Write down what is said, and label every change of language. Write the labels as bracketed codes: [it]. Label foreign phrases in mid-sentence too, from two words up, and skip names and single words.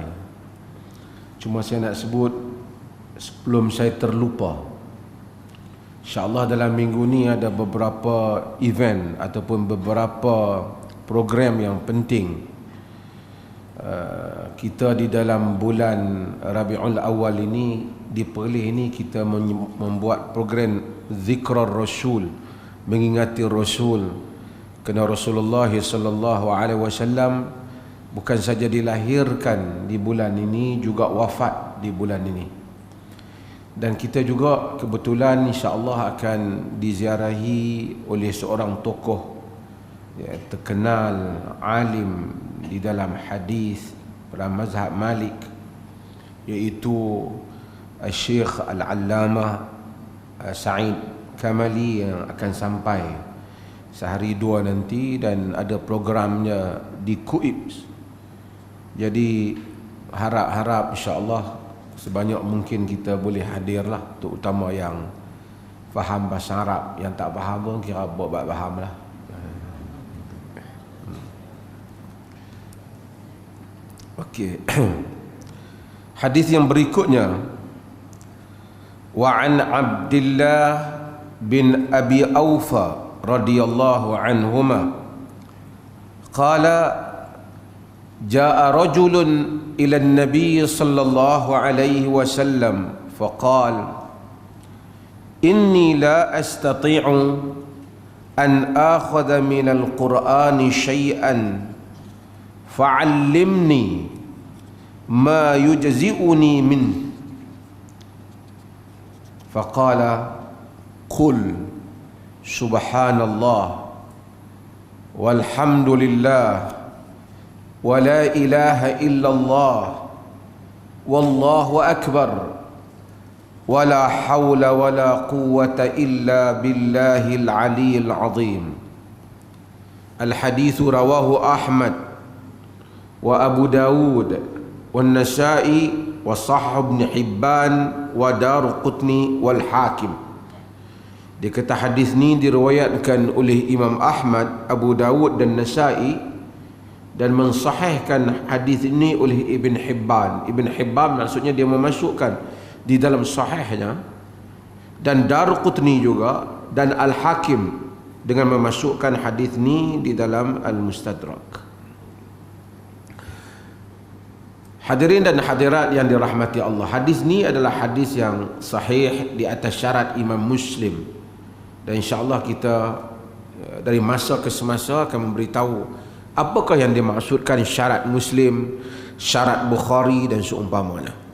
[ms] Cuma saya nak sebut sebelum saya terlupa, InsyaAllah dalam minggu ni ada beberapa event ataupun beberapa program yang penting. Kita di dalam bulan Rabiul Awal ini, di Perlis ini, kita membuat program Zikrar Rasul, mengingati Rasul. Kerana Rasulullah [ar] صلى الله عليه وسلم [ms] bukan saja dilahirkan di bulan ini, juga wafat di bulan ini. Dan kita juga kebetulan insya-Allah akan diziarahi oleh seorang tokoh ya, terkenal, alim di dalam hadis dalam mazhab Malik, iaitu Syekh Al-Allamah Sa'id Kamali, yang akan sampai sehari dua nanti, dan ada programnya di Kuibs. Jadi harap-harap insya-Allah sebanyak mungkin kita boleh hadirlah, terutama yang faham bahasa Arab. Yang tak faham pun kira buat faham lah. Okey. Hadis yang berikutnya, [ar] وعن عبد الله بن أبي أوفى رضي الله عنهما قال جاء رجل إلى النبي صلى الله عليه وسلم فقال إني لا أستطيع أن آخذ من القرآن شيئا فعلمني ما يجزئني من. فقال قل سبحان الله والحمد لله ولا إله إلا الله والله أكبر ولا حول ولا قوة إلا بالله العلي العظيم. الحديث رواه أحمد وأبو داود والنسائي وصحيح ابن حبان والدارقطني والحاكم. [ms] Dia kata hadis ni diriwayatkan oleh Imam Ahmad, Abu Dawud dan Nasa'i, dan mensahihkan hadis ini oleh Ibn Hibban. Ibn Hibban maksudnya dia memasukkan di dalam sahihnya, dan Daruqutni juga, dan Al-Hakim dengan memasukkan hadis ni di dalam Al-Mustadrak. Hadirin dan hadirat yang dirahmati Allah, hadis ni adalah hadis yang sahih di atas syarat Imam Muslim, dan insya-Allah kita dari masa ke semasa akan memberitahu apakah yang dimaksudkan syarat Muslim, syarat Bukhari dan seumpamanya.